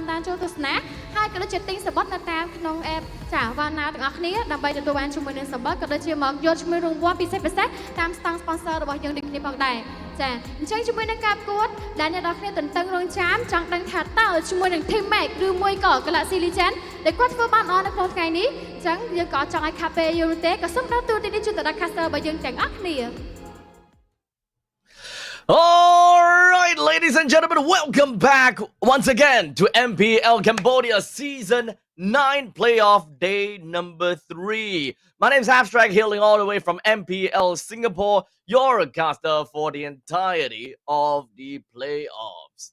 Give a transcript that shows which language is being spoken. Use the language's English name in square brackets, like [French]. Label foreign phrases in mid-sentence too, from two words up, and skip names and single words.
[Khmer] ដានចូលទស្សនាហើយក៏ដូចជាទិញសំបុត្រនៅតាមក្នុង app ចាវ៉ាណាទាំងអស់គ្នាដើម្បីទទួលបានជាមួយនឹងសំបុត្រក៏ដូចជាមកយកជាមួយរង្វាន់ពិសេសតាមស្តង់ sponsor របស់យើងដូចគ្នាផងដែរចាអញ្ចឹងជាមួយនឹងការប្រកួតដែលអ្នកនរគ្នាទន្ទឹងរង់ចាំចង់ដឹងថាតើជាមួយនឹង Team Mac ឬមួយក៏ Galaxy Legend ដែលគាត់ធ្វើបានល្អនៅក្នុងថ្ងៃនេះអញ្ចឹងយើងក៏ចង់ឲ្យ Cafe យល់ទេក៏សូមដល់ទូទីនេះជូនទៅដល់ caster របស់យើងទាំងអស់គ្នា [English] Alright, ladies and gentlemen, welcome back once again to MPL Cambodia Season 9 Playoff Day number 3. My name is Abstract, hailing all the way from MPL Singapore, your caster for the entirety of the playoffs.